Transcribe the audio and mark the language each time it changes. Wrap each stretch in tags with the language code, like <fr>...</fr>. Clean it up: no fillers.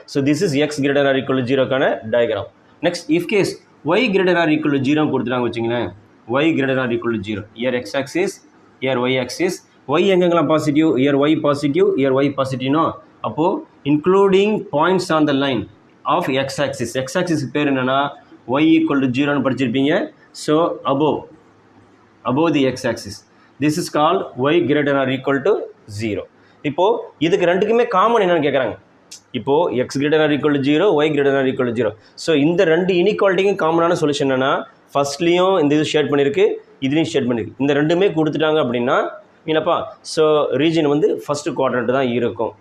<en>So this is x greater or equal to 0க்கான diagram. Next if case y greater or equal to 0</en> <ta>கொடுத்துட்டாங்க வச்சுங்களேன்.</ta> <en>Y greater or equal to 0, here x axis, here y axis. Y எங்கெங்கெல்லாம் positive, here y positive, here y பாசிட்டிவ்னோ, அப்போது including points on the line of x axis.</en> <ta>X ஆக்சிஸ்க்கு பேர் என்னென்னா Y equal to 0ன்னு படிச்சிருப்பீங்க.</ta> <en>So above the x axis, this is called y greater than or equal to 0.</en> <ta>இப்போது இதுக்கு ரெண்டுக்குமே common என்னென்னு கேட்குறாங்க. இப்போது x greater than or equal to 0, y greater than or equal to 0. So இந்த ரெண்டு இனிக்வாலிட்டிக்கும் காமனான சொல்யூஷன் என்னென்னா, ஃபஸ்ட்லேயும் இந்த இது ஷேட் பண்ணியிருக்கு, இதுலேயும் ஷேட் பண்ணியிருக்கு. இந்த ரெண்டுமே கொடுத்துட்டாங்க அப்படின்னா இல்லைப்பா, ஸோ ரீஜன் வந்து ஃபஸ்ட்டு குவாட்ரண்ட் தான் இருக்கும்.</ta>